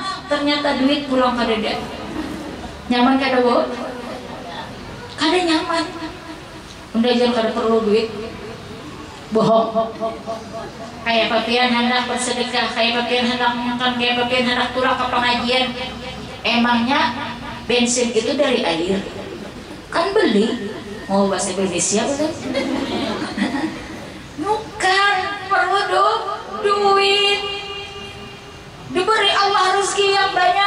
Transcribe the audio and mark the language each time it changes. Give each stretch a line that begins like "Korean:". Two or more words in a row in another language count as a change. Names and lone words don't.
Banjar: Ternyata duit pulang kada ada. Nyaman kada bu? Kada nyaman. Unda jangan kada perlu duit.
Indonesian: Bohong.
Banjar: Kayak papian hendak bersedekah, kayak papian hendak makan, kayak papian hendak turun ke pengajian.
Indonesian: Emangnya bensin itu dari air? Kan beli. Mau bahasa Indonesia udah? Bukan, perlu duit. Diberi Allah rezeki yang banyak.